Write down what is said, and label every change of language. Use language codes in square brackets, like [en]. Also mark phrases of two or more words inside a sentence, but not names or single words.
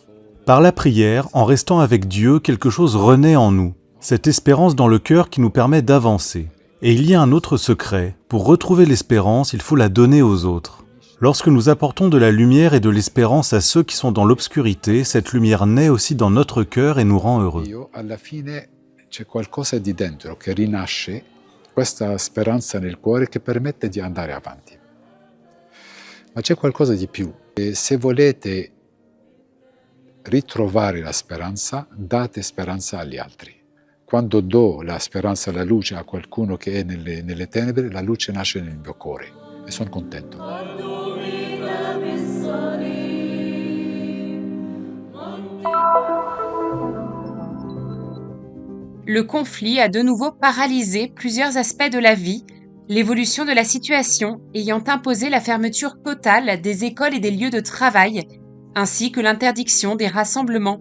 [fr] Par la prière, en restant avec Dieu, quelque chose renaît en nous. Cette espérance dans le cœur qui nous permet d'avancer. Et il y a un autre secret. Pour retrouver l'espérance, il faut la donner aux autres. Lorsque nous apportons de la lumière et de l'espérance à ceux qui sont dans l'obscurité, cette lumière naît aussi dans notre cœur et nous rend heureux. [it] Alla fine c'è qualcosa di dentro che rinasce, questa speranza nel cuore che permette di andare avanti. Ma c'è qualcosa di più. E se volete ritrovare la speranza, date speranza agli altri. Quando do la speranza, la luce a qualcuno che è nelle tenebre, la luce nasce nel mio cuore e sono contento. [fr] Le conflit a de nouveau paralysé plusieurs aspects de la vie, l'évolution de la situation ayant imposé la fermeture totale des écoles et des lieux de travail, ainsi que l'interdiction des rassemblements.